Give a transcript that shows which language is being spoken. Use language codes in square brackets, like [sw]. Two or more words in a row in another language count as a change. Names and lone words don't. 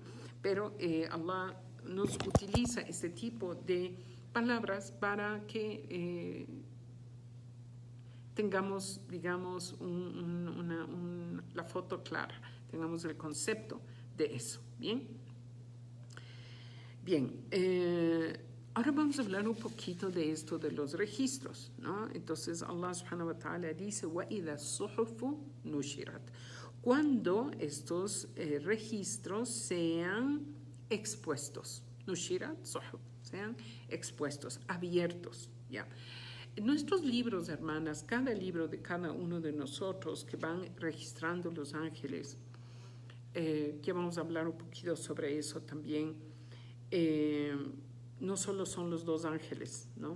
[es] Pero Allah nos utiliza este tipo de palabras para que tengamos, digamos, la foto clara, tengamos el concepto de eso. Bien, ahora vamos a hablar un poquito de esto de los registros, ¿no? [ar] Entonces Allah سبحانه وتعالى dice وَإِذَا الصُّحُفُ نُشِرَتْ, [es] cuando estos registros sean expuestos, [ar] نشرت، صحف, [es] sean expuestos, abiertos, ¿ya? Nuestros libros, hermanas, cada libro de cada uno de nosotros que van registrando los ángeles, que vamos a hablar un poquito sobre eso también, no solo son los dos ángeles, ¿no?